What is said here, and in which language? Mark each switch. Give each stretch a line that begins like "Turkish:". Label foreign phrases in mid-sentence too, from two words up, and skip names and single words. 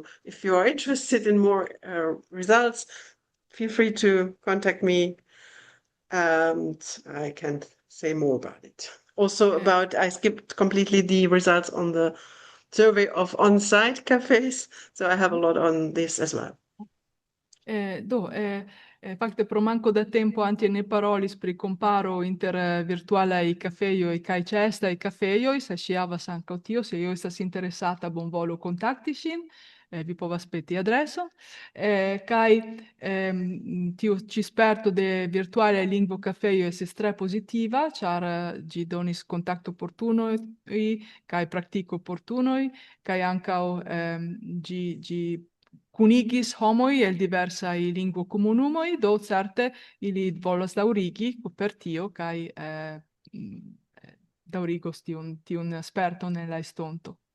English: If you are interested in more results, feel free to contact me, and I can say more about it. Also I skipped completely the results on the survey of on-site cafes, so I have a lot on this as well.
Esperanto: Fakte pro manko da tempo Antje ne parolis pri komparo inter virtualaj kafejoj kaj ĉeestaj kafejoj, se ŝi havas ankaŭ tio, se io estas interesata bonvolu kontakti ŝin, vi povas peti adreson, kaj tiu ĉi sperto de virtualaj lingvokafejoj estis tre pozitiva, ĉar ĝi donis kontaktoportunoj kaj praktikoportunoj, kaj ankaŭ ĝi kunigis homoj el diversaj lingvokomunumoj, do certe ili volas daŭrigi per tio kaj daŭrigos tiun sperton en la estonto.